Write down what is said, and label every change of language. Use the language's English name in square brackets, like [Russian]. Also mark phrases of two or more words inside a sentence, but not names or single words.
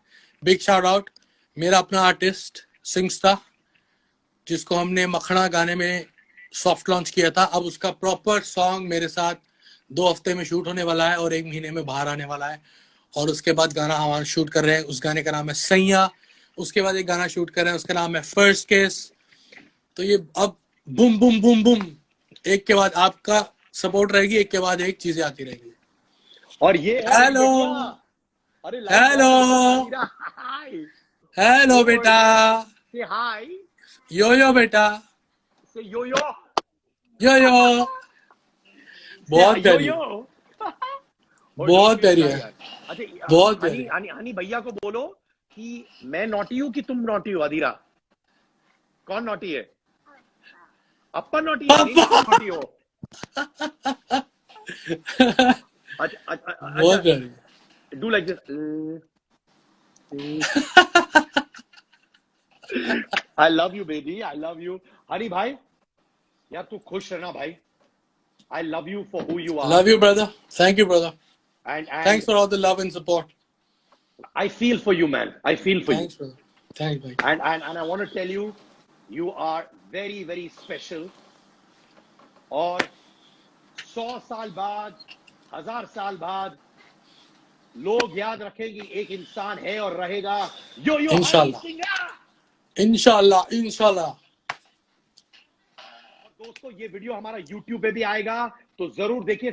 [English] big shout out [Hindi] मेरा अपना आर्टिस्ट सिंगस्टा, जिसको हमने मखना गाने में [English] soft launch [Hindi] किया था, अब उसका [English] proper song [Hindi] मेरे साथ 2 हफ्ते में शूट होने वाला है और 1 महीने में बाहर आने वाला है। और उसके बाद गाना हमारा शूट कर रहे हैं, उस गाने का नाम है सैया। उसके बाद एक गाना शूट कर रहे हैं, उसका नाम है फर्स्ट केस। तो ये अब बुम बुम बुम बुम, एक के बाद आपका सपोर्ट रहेगी, एक के बाद एक चीजें आती रहेंगी। और ये है हेलो अरे हेलो हाय हेलो बेटा, [English] say hi [Hindi] यो यो बेटा, [English] say yo yo [Hindi] यो यो, बहुत यो प्यारी, यो बहुत प्यारी है, अच्छा बहुत हनी प्यारी। हनी हनी भैया को बोलो कि मैं नॉटी हूं कि तुम नॉटी हो अधीरा। कौन नॉटी है? अप्पा नॉटी है, नहीं नॉटी हो। बहुत प्यारी। [English] Do like this. I love you baby, I love you. [Hindi] हनी भाई यार तू खुश रहना भाई। [English] I love you for who you are. Love you, brother. Thank you, brother. And Thanks for all the love and support. I feel for you, man. I feel for Thanks, you. brother. Thanks, bhai. And I want to tell you, you are very, very special. [Hindi] और 100 साल बाद, 1000 साल बाद लोग याद रखेंगे एक इंसान है और रहेगा यो यो इंशाल्लाह। हनी सिंह। इंशाल्लाह, इंशाल्लाह। दोस्तों ये वीडियो हमारा YouTube पे भी आएगा, तो जरूर देखिए।